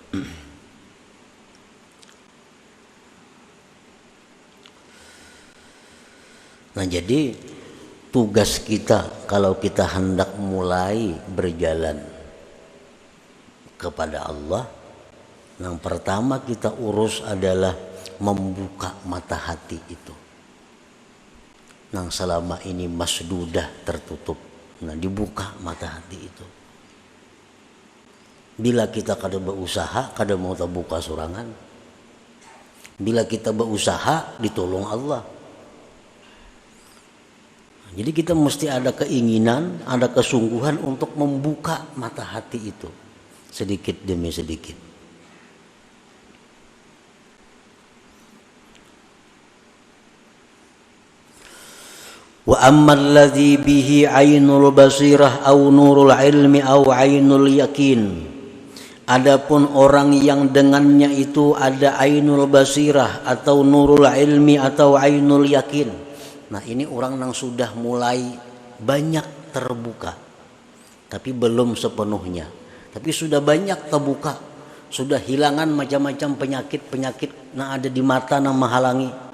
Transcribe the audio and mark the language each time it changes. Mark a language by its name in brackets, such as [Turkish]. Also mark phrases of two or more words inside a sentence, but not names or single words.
[Indonesian] Nah, jadi tugas kita kalau kita hendak mulai berjalan kepada Allah, yang pertama kita urus adalah membuka mata hati itu. Yang selama ini masdudah, tertutup. Nah, dibuka mata hati itu. [Banjar] Bila kita kada berusaha, kada mau terbuka sorangan. [Indonesian] Bila kita berusaha, ditolong Allah. Jadi kita mesti ada keinginan, ada kesungguhan untuk membuka mata hati itu sedikit demi sedikit. [Arabic] وأما الذي به عين البصيرة أو نور العلم أو عين اليقين. [Indonesian] Adapun orang yang dengannya itu ada [Arabic] عين البصيرة [Indonesian] atau [Arabic] نور العلم [Indonesian] atau [Arabic] عين اليقين. [Indonesian] Nah, ini orang yang sudah mulai banyak terbuka, tapi belum sepenuhnya. Tapi sudah banyak terbuka, sudah hilangan macam-macam penyakit-penyakit yang ada di mata yang menghalangi.